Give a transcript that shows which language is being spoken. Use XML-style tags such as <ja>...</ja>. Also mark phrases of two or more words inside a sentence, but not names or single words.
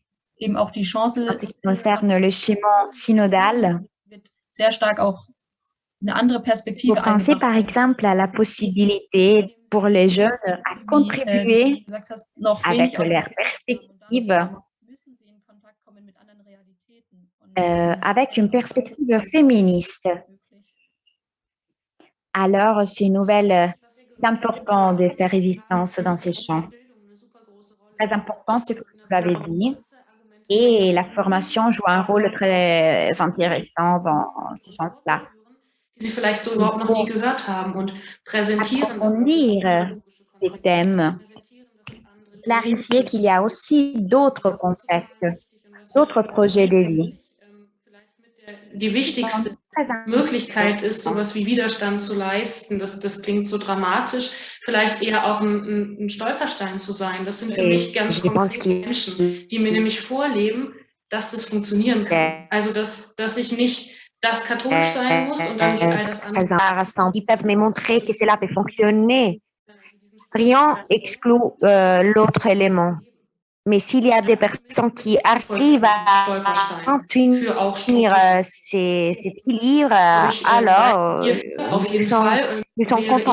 <fr>En ce qui concerne le schéma synodal, vous pensez par exemple à la possibilité pour les jeunes à contribuer avec leur perspective, avec une perspective féministe. Alors, c'est important de faire résistance dans ces champs. Très important ce que vous avez dit. Et la formation joue un rôle très intéressant dans ce sens-là.</fr> <de>Die sie vielleicht so überhaupt noch nie gehört haben und präsentieren.</de> <fr>Approfondir ces thèmes, clarifier qu'il y a aussi d'autres concepts, d'autres projets de vie.</fr> <de>Die wichtigste Möglichkeit ist, sowas wie Widerstand zu leisten. Das klingt so dramatisch, vielleicht eher auch ein Stolperstein zu sein. Das sind für mich ganz konkrete Menschen, die mir nämlich vorleben, dass das funktionieren kann. Also, dass ich nicht das katholisch sein muss und dann geht all das andere.</de> <fr>Ils peuvent me montrer que cela peut fonctionner. Rien exclut l'autre élément. Mais s'il y a des personnes qui arrivent à maintenir cet équilibre, alors nous sommes contents.</fr>